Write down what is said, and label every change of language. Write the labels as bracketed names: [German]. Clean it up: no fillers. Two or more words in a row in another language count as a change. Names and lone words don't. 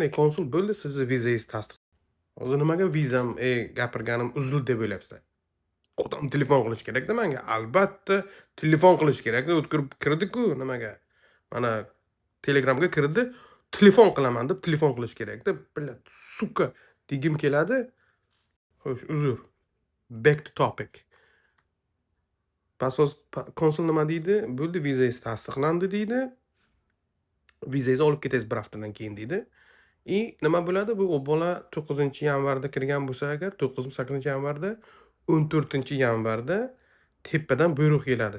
[Uzbek] Konsul bo'ldi, sizni vizangiz tasdiq. Hozir nimaga vizam, gapirganim uzildi deb o'ylayapsizlar? Odam telefon qilish kerak-da menga. Albatta, telefon qilish kerak-da. O'tkirib kirdi-ku nimaga? Mana Telegramga kirdi, telefon qilaman deb telefon qilish kerak-da. [Russian] Блядь, сука [Uzbek] degim keladi. Xo'sh, uzr. [English] Back to topic. [Uzbek] Konsul nima deydi? Bo'ldi, vizangiz tasdiqlandi deydi. Vizangizni olib ketasiz bir haftadan keyin deydi. Nima bo'ladi? Bu bola 9-yanvarda kirgan bo'lsa agar, 8-yanvarda, 14-yanvarda tepadan buyruq keladi.